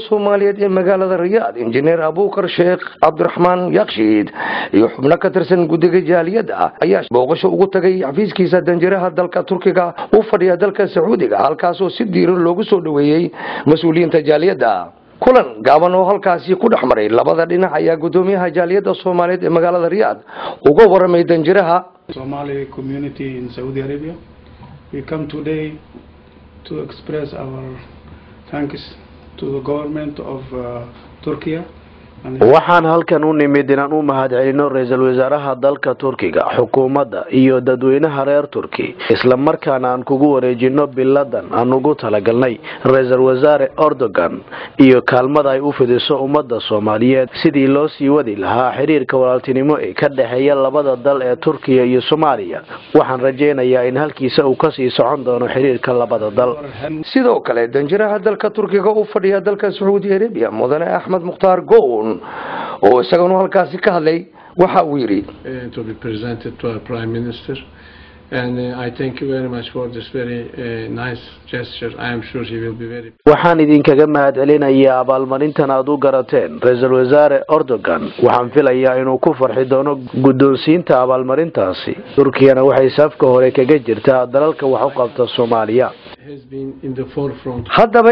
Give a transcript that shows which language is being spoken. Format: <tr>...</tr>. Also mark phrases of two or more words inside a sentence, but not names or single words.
<so>Soomaaliyeed ee magaalada Riyadh injineer Abuukar Sheekh Cabdiraxmaan Yakshiid iyo xubno ka tirsan guddiga jaaliyadda ayaa booqasho ugu tagay xafiiskiisa danjiraha dalka Turkiga u fadhiya dalka Sacuudiga halkaas oo si diiran loogu soo dhaweeyay mas'uuliyiinta jaaliyadda kulan gaaban oo halkaasi ku dhaxmaray labada dhinac ayaa gudoomiyaha jaaliyadda Soomaaliyeed ee magaalada Riyadh uga waramay danjiraha</so> <en>Somali community in Saudi Arabia. We come today to express our thanks to the government of Turkey.</en> <so>waxaan halkan u nimid inaan u mahadcelino ra'iisul wasaaraha dalka Turkiga xukuumadda iyo dadweynaha reer Turki isla markaana aan kugu wareejino biladan aan ugu talagalnay ra'iisul wasaare Erdogan iyo kaalmada ay u fidiso ummadda Soomaaliyeed sidii loo sii wadi lahaa xiriirka walaaltinimo ee ka dhaxeeya labada dal ee Turkiga iyo Soomaaliya waxaan rajaynayaa in halkiisa uu ka sii socon doono xiriirka labada dal sidoo kale danjiraha dalka Turkiga u fadhiya dalka Saudi Arabia mudane Ahmed Mukhtar Goon oo isaguna halkaasi ka hadlay waxa uu yiri</so> <en>to be presented to our prime minister and I thank you very much for this very nice gesture. I am sure he will be very</en> <so>waxaan idinkaga mahadcelinayaa abaalmarintan aad u garateen ra'iisul wasaare Erdogan waxaan filayaa inuu ku farxi doono guddoonsiinta abaalmarintaasi Turkiyana waxay safka hore kaga jirtaa dalalka wax u qabta Soomaaliya haddaba</so>